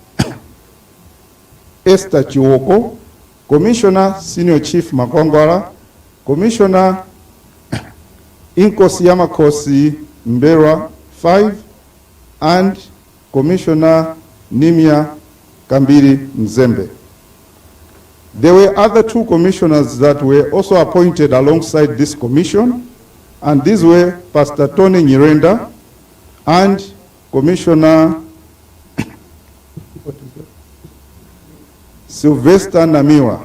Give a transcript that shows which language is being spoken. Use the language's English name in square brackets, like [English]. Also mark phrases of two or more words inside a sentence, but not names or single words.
[English] Esther Chiwoko, Commissioner Senior Chief Makongwala, Commissioner Inkosi Yamakosi Mbera 5, and Commissioner Nimia Kambiri Mzembe. There were other two commissioners that were also appointed alongside this commission, and these were Pastor Tony Nyirenda and Commissioner Sylvester Namiwa.